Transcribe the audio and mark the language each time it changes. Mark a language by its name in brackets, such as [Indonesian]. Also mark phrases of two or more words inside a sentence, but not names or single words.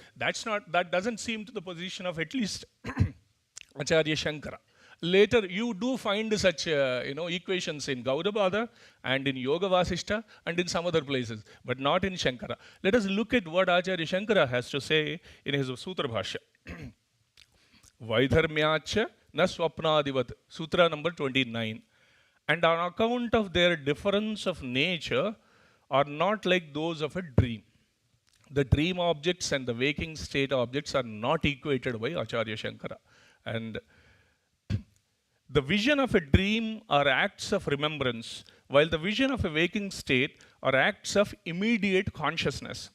[English] That doesn't seem to the position of at least Acharya Shankara. Later, you do find such, equations in Gaudabada and in Yoga Vasishta and in some other places, but not in Shankara. Let us look at what Acharya Shankara has to say in his Sutra Bhashya. [Sanskrit] वैधर्म्याच्च न स्वप्नादिवत्, [English] Sutra number 29. And on account of their difference of nature are not like those of a dream. The dream objects and the waking state objects are not equated by Acharya Shankara. And The vision of a dream are acts of remembrance, while the vision of a waking state are acts of immediate consciousness.